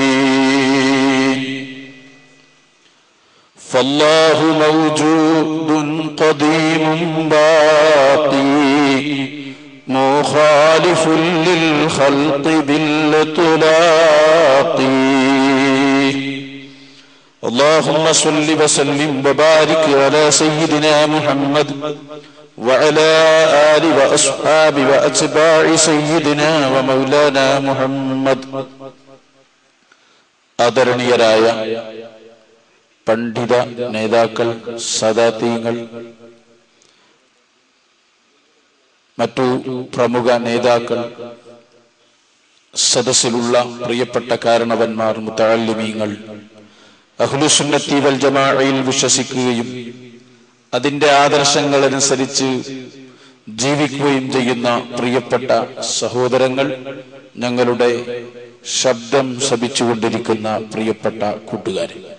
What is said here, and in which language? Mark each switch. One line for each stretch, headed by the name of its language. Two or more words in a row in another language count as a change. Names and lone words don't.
Arabic: فالله موجود قديم باقي مخالف للخلق بالإطلاق. اللهم صل وسلم وبارك على سيدنا محمد وعلى آل وأصحاب وأتباع سيدنا ومولانا محمد.
Malayalam: ആദരണീയരായ പണ്ഡിത നേതാക്കൾ, സദാതീങ്ങൾ, മറ്റു പ്രമുഖ നേതാക്കൾ, സദസ്സിലുള്ള പ്രിയപ്പെട്ട കാരണവന്മാർ, മുതഅല്ലിമീങ്ങൾ,
Arabic: أهل السنة والجماعة
Malayalam: വിശ്വസിക്കുകയും അതിന്റെ ആദർശങ്ങൾ അനുസരിച്ച് ജീവിക്കുകയും ചെയ്യുന്ന പ്രിയപ്പെട്ട സഹോദരങ്ങൾ, ഞങ്ങളുടെ ശബ്ദം ശ്രവിച്ചുകൊണ്ടിരിക്കുന്ന പ്രിയപ്പെട്ട കൂട്ടുകാരെ,